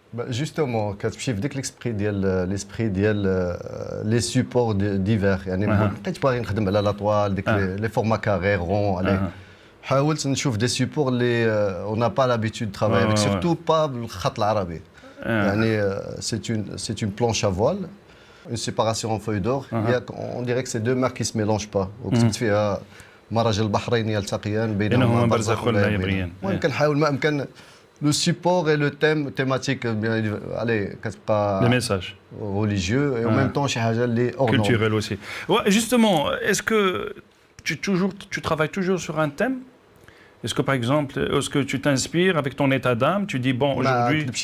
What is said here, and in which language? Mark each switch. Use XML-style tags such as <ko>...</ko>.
<fr>Justement, quand tu fais l'esprit les supports divers, quand tu parles de la toile, les formats carrés, ronds,</fr> <ar>حاولت نشوف</ar> <fr>des supports on n'a pas l'habitude de travailler avec, surtout pas بالخط العربي. C'est une planche à voile, une séparation en feuille d'or. On dirait que c'est deux mers qui ne se mélangent pas.</fr> <ar>مرج البحرين يلتقيان بينهما برزخ لا يبغيان. كنحاول ما امكن</ar> <fr>le support et le thème thématique allez كتبقى le message religieux et en même temps</fr> <ar>شي حاجه اللي</ar> <fr>culturel aussi. Ouais, justement, est-ce que tu travailles toujours sur un thème? Est-ce que par exemple, est-ce que tu t'inspires avec ton état d'âme, tu dis bon aujourd'hui</fr>